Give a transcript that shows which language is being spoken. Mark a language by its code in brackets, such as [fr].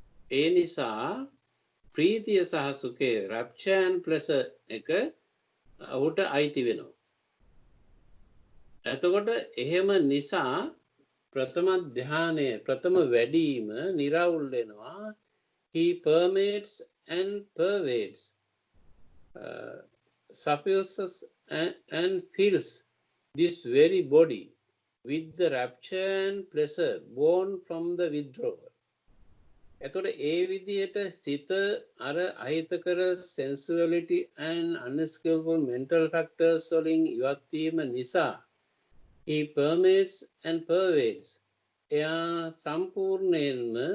[si] ඒ නිසා ප්‍රීතිය සහ සුඛය [en] rapture and pleasure [si] එක ඔහුට අයිති වෙනවා. එතකොට එහෙම නිසා ප්‍රථම ධානය ප්‍රථම වැඩීම නිරවුල් වෙනවා. [en] He permeates and pervades, suffuses and fills this very body with the rapture and pleasure born from the withdrawal. [si] එතකොට ඒ විදිහට සිත අර අහිතකර [en] sensuality and unskillful mental factors [si] වලින් ඉවත් වීම නිසා [en] he permeates and pervades, [si] එයා සම්පූර්ණයෙන්ම